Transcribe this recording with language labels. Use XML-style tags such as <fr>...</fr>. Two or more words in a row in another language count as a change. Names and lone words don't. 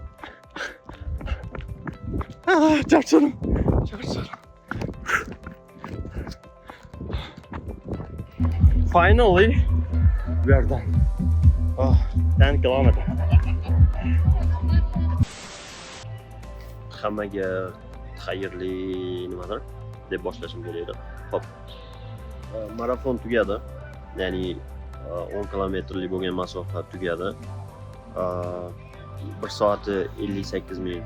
<uz>Charchadim.</uz> <en>Finally, we are done. 10 kilometer.</en> <uz>Hammaga xayrli nimadir deb boshlashim kerak edi. Xo'p. Marafon tugadi. Ya'ni 10 kilometrlik bo'lgan masofa tugadi. 1 soat 58 minut.</uz>